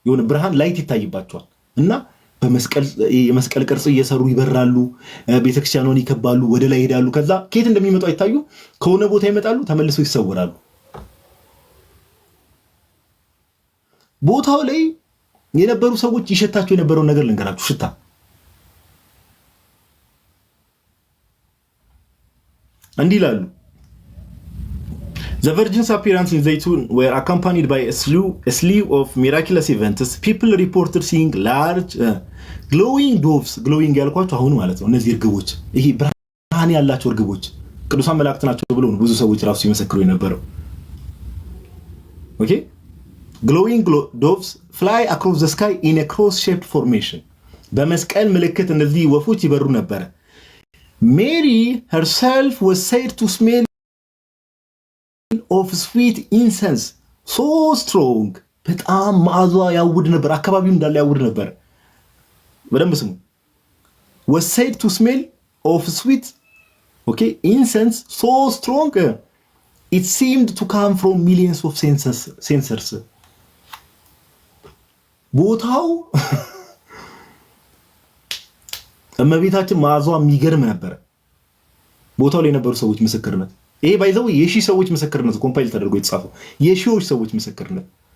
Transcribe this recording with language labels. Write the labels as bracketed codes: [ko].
[am] ብርሃን ላይት ይታይባቸዋል። እና የመስቀል ቅርጽ እየሰሩ ይበራሉ፣ ቤተክርስቲያኗን ይከባሉ፣ ወደ ላይ ይሄዳሉ። ከዛ ከየት እንደሚመጡ አይታዩ፣ ከሆነ ቦታ ይመጣሉ፣ ተመልሰው ይሰወራሉ። ቦታው ላይ የነበሩ ሰዎች ይሸታቸው የነበረውን ነገር ልንገራችሁ። ሽታ እንዲህ ይላሉ። [en] The Virgin's appearance in Zaytun were accompanied by a slew of miraculous events. People reported seeing large glowing doves. [am] Glowing ያልኳቸው አሁን ማለት ነው እነዚህ እርግቦች፣ ይሄ ብርሃን ያላቸው እርግቦች ቅዱሳን መላእክት ናቸው ብለው ብዙ ሰዎች ራሱ ሲመሰክሩ የነበረው። ኦኬ [en] glowing doves fly across the sky in a cross-shaped formation. [am] በመስቀል ምልክት እነዚህ ወፎች ይበሩ ነበር። [en] Mary herself was said to smell of sweet incense so strong. [am] በጣም መዓዛ ያውድ ነበር፣ አካባቢው እንዳለ ያውድ ነበር። በደንብ ስሙ። [en] was said to smell of sweet incense so strong it seemed to come from millions of censers. [am] ቦታው እመቤታችን መዓዛዋ የሚገርም ነበር። ቦታው ላይ የነበሩ ሰዎች ምስክርነት፣ ይሄ ባይዘው የሺህ ሰዎች ምስክርነት ኮምፓይል ተደርጎ የተጻፈው የሺዎች ሰዎች ምስክርነት